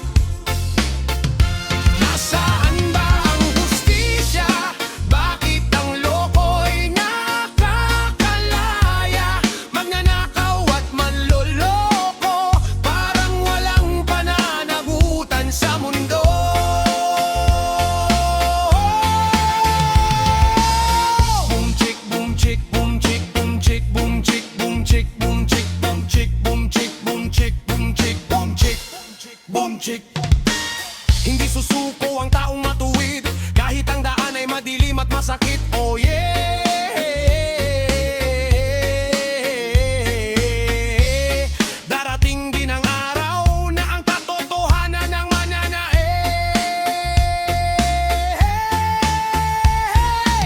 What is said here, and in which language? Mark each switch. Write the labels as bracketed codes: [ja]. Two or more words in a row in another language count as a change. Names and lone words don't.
[tl] Nasaan ba ang hustisya? Bakit ang loko'y nakakalaya? Magnanakaw at manloloko, parang walang pananagutan sa mundo. Boom chick, boom chick, boom chick, boom chick, boom chick, boom chick, boom chick, boom chick, boom chick, boom chick, boom chick, boom chick, boom chick. Hindi susuko ang taong matuwid kahit ang daan ay madilim at masakit. [en] Oh yeah! [tl] Darating din ang araw na ang katotohanan ang mananaig.